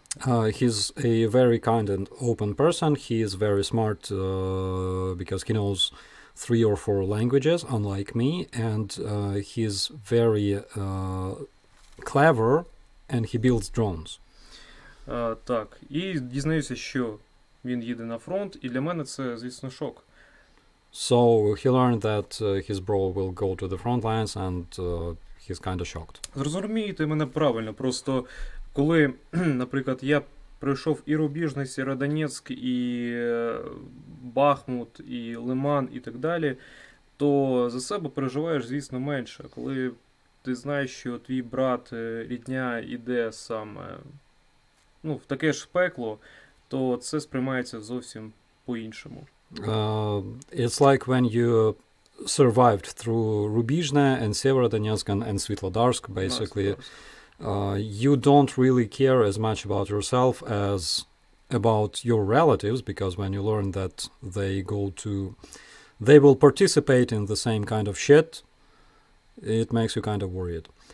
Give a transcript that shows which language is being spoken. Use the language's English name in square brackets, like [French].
[English] He's a very kind and open person. He is very smart because he knows 3 or 4 languages, unlike me, and he's very clever and he builds drones. [Ukrainian] Так, і дізнаюся, що він їде на фронт, і для мене це, звісно, шок. [English] So he learned that his bro will go to the front lines and he's kind of shocked. [Ukrainian] Зрозумійте мене правильно, просто коли, наприклад, я пройшов і Рубіжний, Сєвєродонецьк, і Бахмут, і Лиман, і так далі, то за себе переживаєш, звісно, менше. Коли ти знаєш, що твій брат, рідня іде саме в таке ж пекло, то це сприймається зовсім по-іншому. [English] It's like when you survived through Rubizhne and Severodonetsk and Svetlodarsk, basically. You don't really care as much about yourself as about your relatives, because when you learn that they will participate in the same kind of shit, it makes you kind of worried.